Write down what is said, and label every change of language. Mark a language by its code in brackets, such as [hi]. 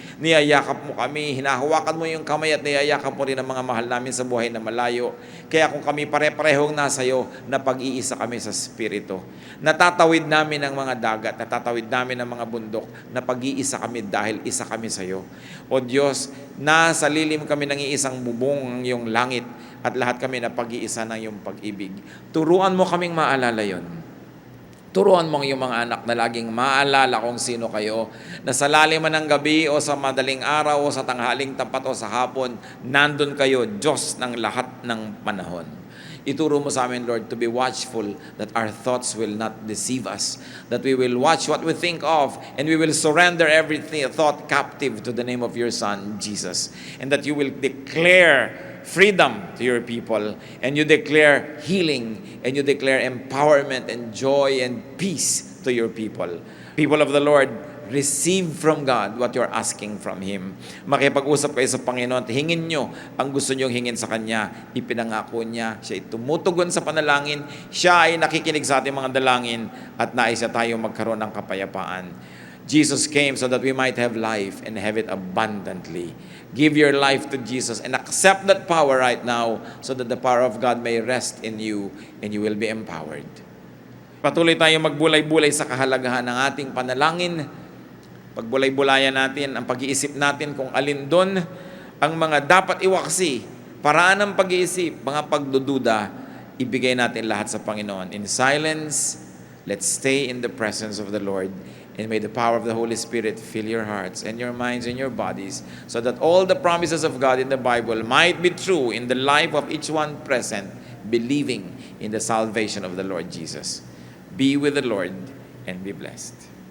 [tl] Niyayakap mo kami, hinahawakan mo yung kamay at niyayakap mo rin ang mga mahal namin sa buhay na malayo. Kaya kung kami pare-parehong nasa iyo, na pag-iisa kami sa Espiritu. Natatawid namin ang mga dagat, natatawid namin ang mga bundok, na pag-iisa kami dahil isa kami sa iyo. O Diyos, nasa lilim kami ng iisang bubong ng iyong langit at lahat kami na pag-iisa ng iyong pag-ibig. Turuan mo kaming maalala yon. Turuan mo ang iyong mga anak na laging maalala kung sino kayo, na sa lalim man ng gabi o sa madaling araw o sa tanghaling tapat o sa hapon, nandun kayo, Diyos ng lahat ng panahon. Ituro mo sa amin, [en] Lord, to be watchful that our thoughts will not deceive us, that we will watch what we think of, and we will surrender every thought captive to the name of your Son, Jesus, and that you will declare freedom to your people, and you declare healing, and you declare empowerment and joy and peace to your people. People of the Lord, receive from God what you're asking from Him. [tl] Makipag-usap kayo sa Panginoon at hingin nyo ang gusto nyong hingin sa Kanya. Ipinangako niya, siya ay tumutugon sa panalangin, siya ay nakikinig sa ating mga dalangin, at nais niya tayo magkaroon ng kapayapaan. [en] Jesus came so that we might have life and have it abundantly. Give your life to Jesus and accept that power right now so that the power of God may rest in you and you will be empowered. [tl] Patuloy tayong magbulay-bulay sa kahalagahan ng ating panalangin. Pagbulay-bulayan natin ang pag-iisip natin kung alin doon ang mga dapat iwaksi, paraan ng pag-iisip, mga pagdududa, ibigay natin lahat sa Panginoon. [en] In silence, let's stay in the presence of the Lord. And may the power of the Holy Spirit fill your hearts and your minds and your bodies so that all the promises of God in the Bible might be true in the life of each one present, believing in the salvation of the Lord Jesus. Be with the Lord and be blessed.